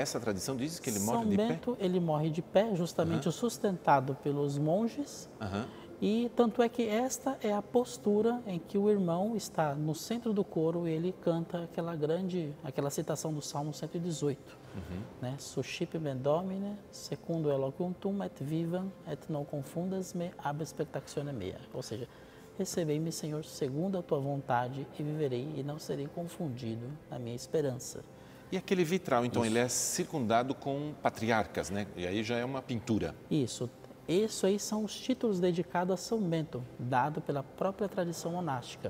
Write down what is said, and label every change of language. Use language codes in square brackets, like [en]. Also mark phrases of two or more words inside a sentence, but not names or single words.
[pt] Essa tradição diz que ele morre de pé? São Bento, ele morre de pé, justamente sustentado pelos monges. E tanto é que esta é a postura em que o irmão está no centro do coro e ele canta aquela citação do Salmo 118. Né? [la] Suscipe me domine, secundo eloquum tum et vivam, et non confundas me ab expectatione mea. [pt] Ou seja, recebei-me, Senhor, segundo a tua vontade e viverei e não serei confundido na minha esperança. E aquele vitral, então, ele é circundado com patriarcas, né? E aí já é uma pintura. Isso. Isso aí são os títulos dedicados a São Bento, dado pela própria tradição monástica.